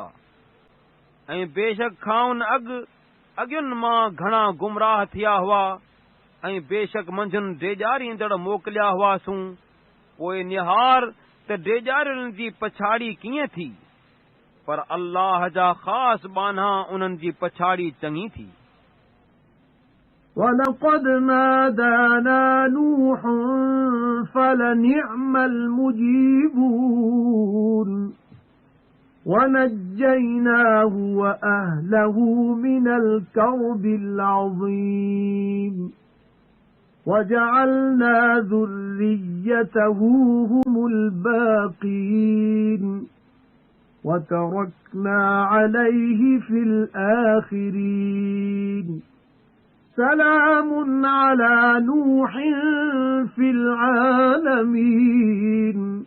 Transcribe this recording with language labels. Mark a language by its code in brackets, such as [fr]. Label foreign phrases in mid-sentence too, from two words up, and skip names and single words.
[sd] ऐं बेशक खाउन अॻियुनि मां घणा गुमराह थिया हुआ, ऐं बेशक मंझंदि डेॼारींदड़ मोकिलिया हुआसूं। पोइ निहार त डेॼारियुनि जी पछाड़ी कीअं थी, पर अल्लाह जा ख़ासि ॿान्हा उन्हनि जी पछाड़ी चङी थी। [ar] وَلَقَدْ نَادَانَا نُوحٌ فَلَنِعْمَ الْمُجِيبُونَ وَنَجَّيْنَاهُ وَأَهْلَهُ مِنَ الْكَرْبِ الْعَظِيمِ وَجَعَلْنَا ذُرِّيَّتَهُ هُمُ الْبَاقِينَ وَتَرَكْنَا عَلَيْهِ فِي الْآخِرِينَ سَلَامٌ عَلَى نُوحٍ فِي الْعَالَمِينَ